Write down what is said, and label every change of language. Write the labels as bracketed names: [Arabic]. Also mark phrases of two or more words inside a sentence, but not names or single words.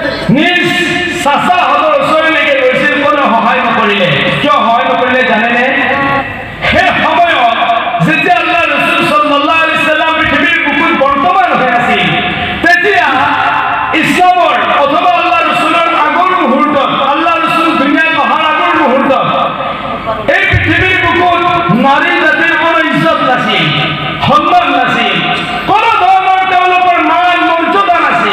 [Assamese] নিজ চাচা হতৰ ওচৰলৈকে গৈছিল, কোনো সহায় নকৰিলে। কিয় সহায় নকৰিলে জানেনে? সেই সময়ত যেতিয়া আল্লাহ ৰাসূল [Arabic] صلى الله عليه سلم [Assamese] পৃথিৱীৰ বুকুত বৰ্তমান হৈ আছিল, তেতিয়া ইছলামৰ অথবা আল্লাহ ৰাসূলৰ আগৰ মুহূৰ্তত, আল্লাহ ৰাসূল দুনিয়াত অহাৰ আগৰ মুহূৰ্তত এই পৃথিৱীৰ বুকুত নাৰী জাতিৰ কোনো ইজ্জত নাছিল, সন্মান নাছিল, কোনো ধৰণৰ তেওঁলোকৰ মান মৰ্যাদা নাছিল।